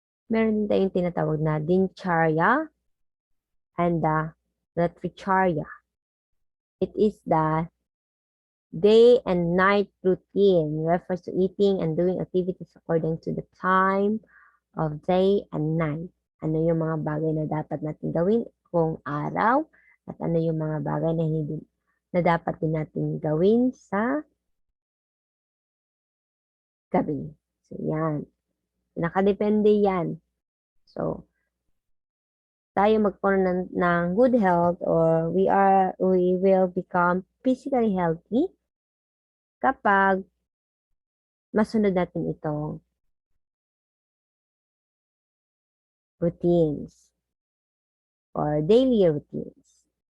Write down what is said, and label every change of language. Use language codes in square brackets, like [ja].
[tl] Meron din tayong tinatawag na dincharya and the natricharya. [en] It is the day and night routine, refers to eating and doing activities according to the time of day and night. [tl] Ano yung mga bagay na dapat natin gawin kung araw at ano yung mga bagay na hindi na dapat din natin gawin sa gabi. So, yan. Nakadepende yan. [en] So, [tl] tayo magkaroon ng [en] good health or we will become physically healthy [tl] kapag masunod natin itong [en] routines or daily routines.